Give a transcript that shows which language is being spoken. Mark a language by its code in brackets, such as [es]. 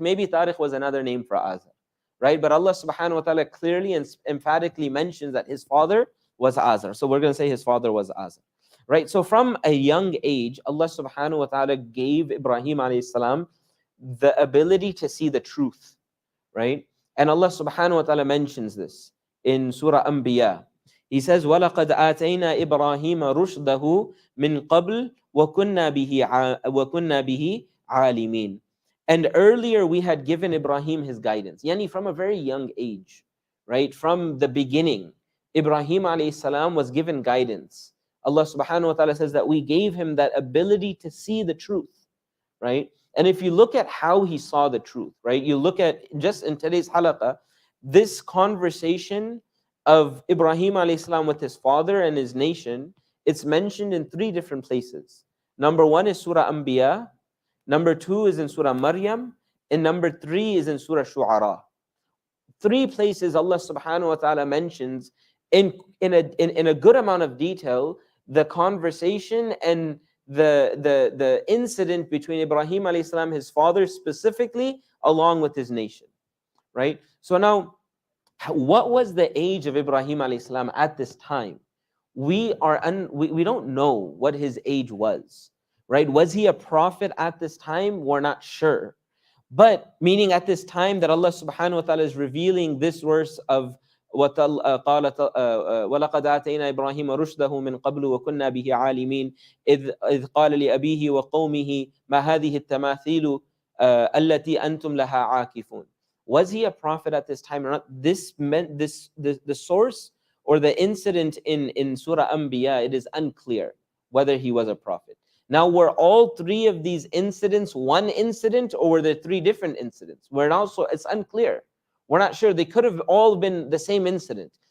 [en] Maybe Tariq was another name for Azar, right? But Allah subhanahu wa ta'ala clearly and emphatically mentions that his father was Azar. So we're going to say his father was Azar. Right? So from a young age, Allah subhanahu wa ta'ala gave Ibrahim alayhi salam the ability to see the truth, right? And Allah subhanahu wa ta'ala mentions this in Surah Anbiya. He says, [ar] وَلَقَدْ آتَيْنَا إِبْرَاهِيمَ رُشْدَهُ مِنْ قَبْلِ وَكُنَّا بِهِ عَالِمِينَ. [en] And earlier we had given Ibrahim his guidance. Yani from a very young age, right? From the beginning, Ibrahim alayhi salam was given guidance. Allah subhanahu wa ta'ala says that we gave him that ability to see the truth, right? And if you look at how he saw the truth, right? You look at, just in today's halaqah, this conversation of Ibrahim alayhi salam with his father and his nation, it's mentioned in three different places. Number one is Surah Anbiya, number two is in Surah Maryam, and number three is in Surah Shu'ara. Three places Allah subhanahu wa ta'ala mentions in a good amount of detail the conversation and the incident between Ibrahim alayhi salam, his father specifically, along with his nation, right? So now, what was the age of Ibrahim alayhi salam at this time? We don't know what his age was, right? Was he a prophet at this time? We're not sure. But meaning at this time that Allah subhanahu wa ta'ala is revealing this verse of [ar] وَلَقَدْ آتَيْنَا إِبْرَاهِيمَ رُشْدَهُ مِنْ قَبْلُ وَكُنَّا بِهِ عَالِمِينَ إِذْ قَالَ لِأَبِيهِ وَقَوْمِهِ مَا هَذِهِ التَّمَاثِيلُ الَّتِي أَنْتُمْ لَهَا عَاكِفُونَ. [en] Was he a prophet at this time or not? This meant the source or the incident in Surah Anbiya, it is unclear whether he was a prophet. Now, were all three of these incidents one incident, or were there three different incidents? It's unclear. We're not sure. They could have all been the same incident.